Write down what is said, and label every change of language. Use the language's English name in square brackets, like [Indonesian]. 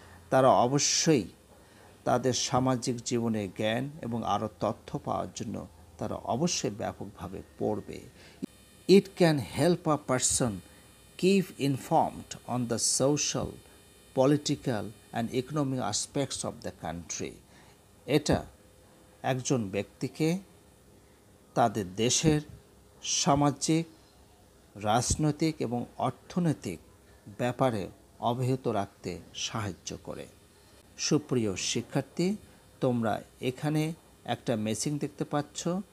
[Bangla] তারা অবশ্যই তাদের সামাজিক জীবনে জ্ঞান এবং আরও তথ্য পাওয়ার জন্য তারা অবশ্যই ব্যাপকভাবে পড়বে। [English] It can help a person keep informed on the social, political and economic aspects of the country. [Bangla] এটা একজন ব্যক্তিকে তাদের দেশের সামাজিক, রাজনৈতিক এবং অর্থনৈতিক ব্যাপারে অবহিত রাখতে সাহায্য করে। সুপ্রিয় শিক্ষার্থী, তোমরা এখানে একটা ম্যাচিং দেখতে পাচ্ছ।